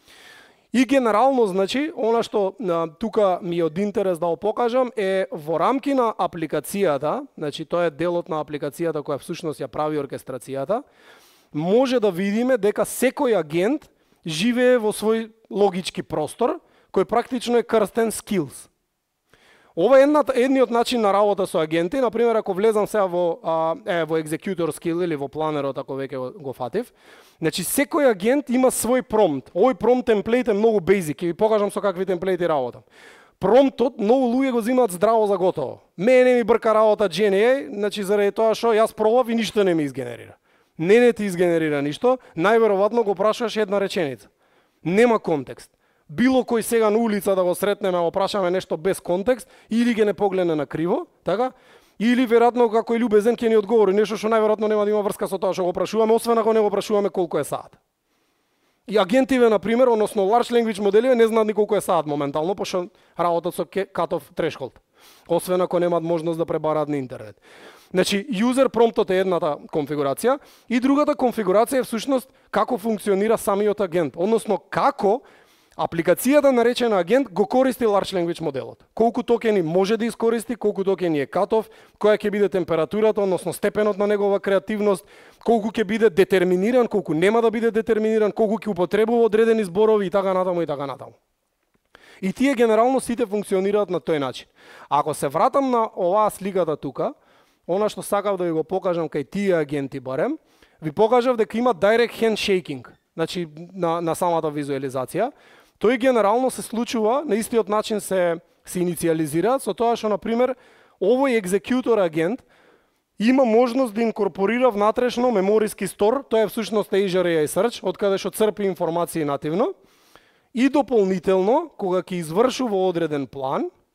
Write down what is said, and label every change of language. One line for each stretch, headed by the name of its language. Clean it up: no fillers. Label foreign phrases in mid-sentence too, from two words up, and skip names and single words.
Macedonian: И генерално, значи, она што тука ми е од интерес да го покажам е во рамки на апликацијата, значи тоа е делот на апликацијата која всушност ја прави оркестрацијата, може да видиме дека секој агент живее во свој логички простор, кој практично е крстен skills. Ова е едниот начин на работа со агенти. Например, ако влезам сега во
English: executor skill
Macedonian: или во планерот, ако веќе го фатив, значи секој агент има свој промпт. Овој промпт темплейт е многу basic, ќе ви покажам со какви темплейти работам. Промптот многу луѓе го земаат здраво за готово. Мене не ми брка работа GNA, значи заради тоа што јас пробав и ништо не ми изгенерира. Не ти изгенерира ништо, најверојатно го прашуваш една реченица. Нема контекст. Било кој сега на улица да го сретнеме, го прашаме нешто без контекст, или ќе не погледне на криво, така? Или веројатно како е љубезен ќе ни одговори нешто што најверојатно нема да има врска со тоа што го прашуваме, освен ако не го прашуваме колку е саат. И агентиве, например, односно
English: large language
Macedonian: модели не знаат ни колку е саат моментално, пошто работат со
English: cut-off threshold,
Macedonian: освен ако немаат можност да пребараат на интернет. Значи, user промптот е едната конфигурација и другата конфигурација е всушност како функционира самиот агент, односно како апликацијата наречена агент го користи
English: large language
Macedonian: моделот. Колку токени може да искористи, колку токени е cut-off, која ќе биде температурата, односно степенот на негова креативност, колку ќе биде детерминиран, колку нема да биде детерминиран, колку ќе употребува одредени зборови и така натаму и така натаму. И тие генерално сите функционираат на тој начин. Ако се вратам на оваа сликата тука, она што сакав да ви го покажам кај тие агенти барем, ви покажав дека има
English: direct handshaking,
Macedonian: значи на самата визуализација. Тој генерално се случува на истиот начин се инициализира со тоа што, например, овој екзекутор агент има можност да инкорпорира внатрешно мемориски стор, тоа е всушност Azure AI Search, од каде што црпи информации нативно, и дополнително, кога ќе извршува одреден план,